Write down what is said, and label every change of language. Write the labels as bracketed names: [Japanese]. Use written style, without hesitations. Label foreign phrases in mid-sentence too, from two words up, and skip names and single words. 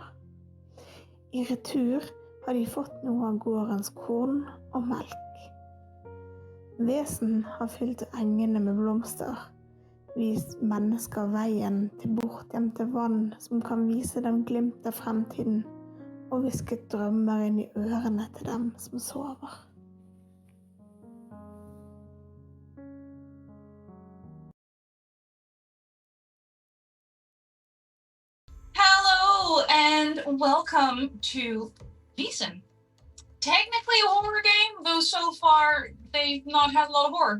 [Norwegian] I retur har de fått noe av gårdens korn og melk. Vesen har fylt engene med blomster, vist mennesker veien til bortgjemte vann som kan vise dem glimt av fremtiden, og hvisket drømmer inn i ørene til dem som sover. [English] Hello and welcome to Vaesen. Technically a horror game, though so far they've not had a lot of horror.